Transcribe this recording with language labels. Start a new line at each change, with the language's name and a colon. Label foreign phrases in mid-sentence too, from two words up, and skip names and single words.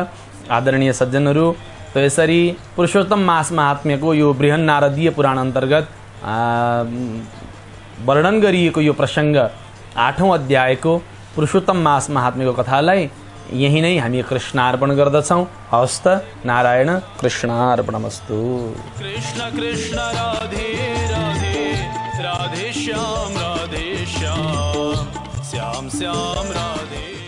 Nepali: आदरणीय सज्जनहरू, त यसरी पुरुषोत्तम मास महात्म्यको यो बृहन् नारदीय पुराण अन्तर्गत वर्णन गरिएको यो प्रसङ्ग 8औं अध्यायको पुरुषोत्तम मास महात्म्यको कथालाई यही नै हामी कृष्णार्पण गर्दछौँ।
Sanskrit: हस्त नारायण कृष्णार्पणमस्तु। कृष्ण कृष्ण राधे राधे राधे श्याम श्याम श्याम राधे।